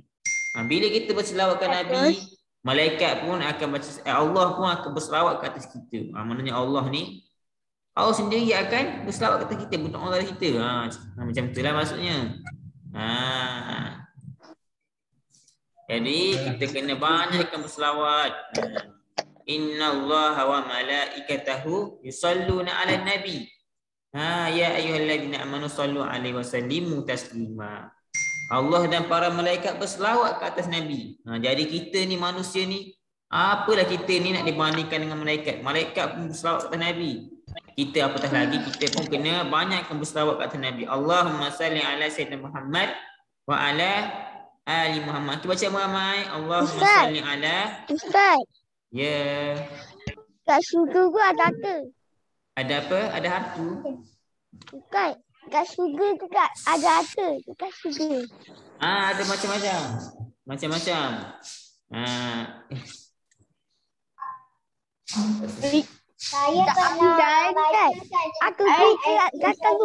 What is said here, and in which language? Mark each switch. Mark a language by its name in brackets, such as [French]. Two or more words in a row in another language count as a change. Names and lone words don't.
[Malay] Bila kita berselawat kat Nabi, malaikat pun akan baca, Allah pun akan berselawat kat atas kita. Maknanya Allah ni, Allah sendiri akan berselawat kat atas kita, bukan Allah kita. Macam itulah maksudnya. Jadi kita kena banyakkan berselawat. [Arabic] إن الله وملائكته يصلون على النبي. يا أيها الذين آمنوا صلوا عليه وسلموا تسليما. [Malay] Allah dan para malaikat berselawat ke atas Nabi. Jadi kita ni manusia ni, apalah kita ni nak dibandingkan dengan malaikat. Malaikat pun berselawat ke atas Nabi. Kita apatah lagi, kita pun kena banyakkan berselawat ke atas Nabi. [Arabic] اللهم صل على سيدنا محمد وعلى آل محمد. [Malay] Kita baca ramai. [Arabic] اللهم صل على. [Malay] Ustaz. Ya. Kat syurga tu ada apa? Ada apa? Ada hantu. Bukan. Kat syurga tu ada apa? Kat syurga. Ada macam-macam. Macam-macam. Saya pernah aku kata tu.